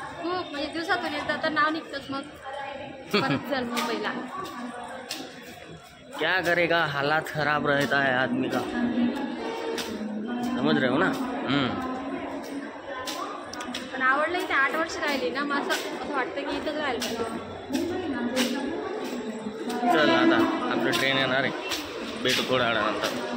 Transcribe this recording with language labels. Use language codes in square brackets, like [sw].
[mr] म्हणजे दिवसातून एकदा तर नाव निघतंच. मग परत चल मुंबईला. [hi] क्या करेगा, हालात खराब रहता है आदमी का, समझ रहे हो ना. [mr] पण आवडलं इथे 8 वर्ष राहिली ना, मग असं वाटतं की इथंच राहिलं. चल आता आपलं ट्रेन येणार आहे, भेटू थोड्या वेळानंतर.